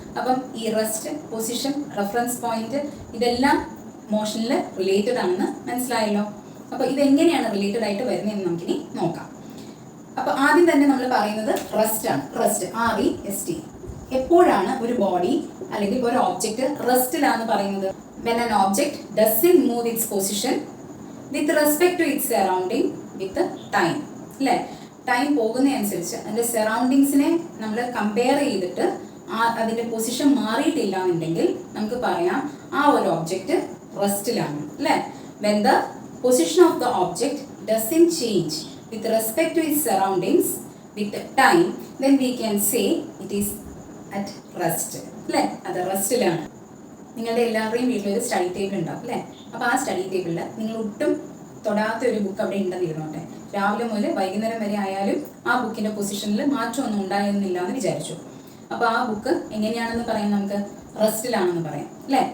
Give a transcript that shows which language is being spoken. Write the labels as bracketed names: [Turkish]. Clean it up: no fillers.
[Malayalam] അപ്പം ഈ rest, position, reference point ഇതെല്ലാം മോഷനിൽ റിലേറ്റഡ് ആണെന്ന് മനസ്സിലായല്ലോ. അപ്പൊ ഇതെങ്ങനെയാണ് റിലേറ്റഡ് ആയിട്ട് വരുന്നതെന്ന് നമുക്കിനി നോക്കാം. അപ്പൊ ആദ്യം തന്നെ നമ്മൾ പറയുന്നത് റെസ്റ്റ് ആണ്. Rest, REST. എപ്പോഴാണ് ഒരു ബോഡി അല്ലെങ്കിൽ ഒരു ഓബ്ജക്റ്റ് റെസ്റ്റിലാന്ന് പറയുന്നത്? [English] when an object doesn't move its position with respect to its surrounding with time. [Malayalam] അല്ലേ? ടൈം പോകുന്നതനുസരിച്ച് അതിന്റെ സറൗണ്ടിങ്സിനെ നമ്മൾ കമ്പയർ ചെയ്തിട്ട് അതിന്റെ പൊസിഷൻ മാറിയിട്ടില്ല എന്നുണ്ടെങ്കിൽ നമുക്ക് പറയാം ആ ഒരു ഒബ്ജക്റ്റ് റെസ്റ്റിലാണ് അല്ലേ? [English] when the position of the object doesn't change with respect to its surroundings with time, then we can say it is at rest. [Malayalam] അല്ലേ? അത് റെസ്റ്റിലാണ്. നിങ്ങളുടെ എല്ലാവരുടെയും വീട്ടിലൊരു സ്റ്റഡി ടേബിൾ ഉണ്ടാവും അല്ലേ? അപ്പോൾ ആ സ്റ്റഡി ടേബിളിൽ നിങ്ങൾ ഒട്ടും തൊടാത്ത ഒരു ബുക്ക് അവിടെ ഉണ്ടെന്ന് ഇരുന്നോട്ടെ. രാവിലെ മുതൽ വൈകുന്നേരം വരെ ആയാലും ആ ബുക്കിന്റെ പൊസിഷനിൽ മാറ്റമൊന്നും ഉണ്ടായിരുന്നില്ല എന്ന് വിചാരിച്ചു. അപ്പോൾ ആ ബുക്ക് എങ്ങനെയാണെന്ന് പറയാം? നമുക്ക് റെസ്റ്റിലാണെന്ന് പറയാം അല്ലേ?